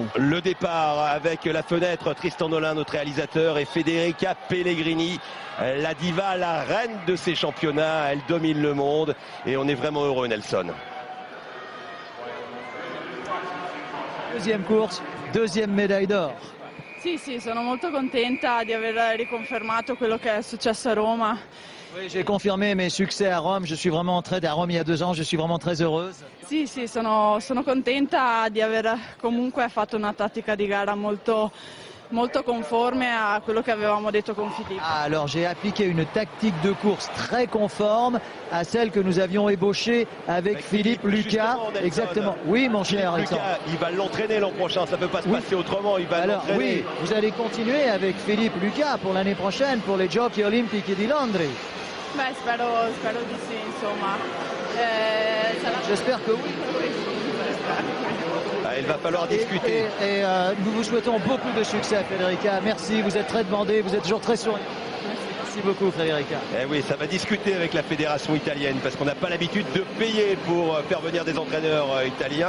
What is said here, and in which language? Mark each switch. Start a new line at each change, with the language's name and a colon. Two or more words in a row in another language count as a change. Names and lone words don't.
French: Le départ avec la fenêtre, Tristan Nolin, notre réalisateur, et Federica Pellegrini, la diva, la reine de ces championnats. Elle domine le monde et on est vraiment heureux, Nelson. Deuxième course, deuxième médaille d'or.
Italian: Sì, sono molto contenta di aver riconfermato quello che è successo a Roma.
French: Oui, j'ai confirmé mes succès à Rome. Je suis vraiment à Rome il y a 2 ans, je suis vraiment très heureuse.
Italian: Sì, sono contenta di aver comunque fatto una tattica di gara molto conforme a quello che avevamo detto con Philippe.
French: Alors j'ai appliqué une tactique de course très conforme à celle que nous avions ébauchée avec Philippe Lucas. Exactement. Oui, mon cher Alexandre. Lucas, il va l'entraîner l'an prochain, ça ne peut pas se passer autrement. Il va l'entraîner. Oui, vous allez continuer avec Philippe Lucas pour l'année prochaine, pour les Giochi Olimpici di Londra.
Italian: Beh, spero di sì, insomma.
French: J'espère que oui. Il va falloir discuter. Et nous vous souhaitons beaucoup de succès, Federica. Merci, vous êtes très demandé, vous êtes toujours très souriant. Merci beaucoup, Federica. Eh oui, ça va discuter avec la fédération italienne parce qu'on n'a pas l'habitude de payer pour faire venir des entraîneurs italiens.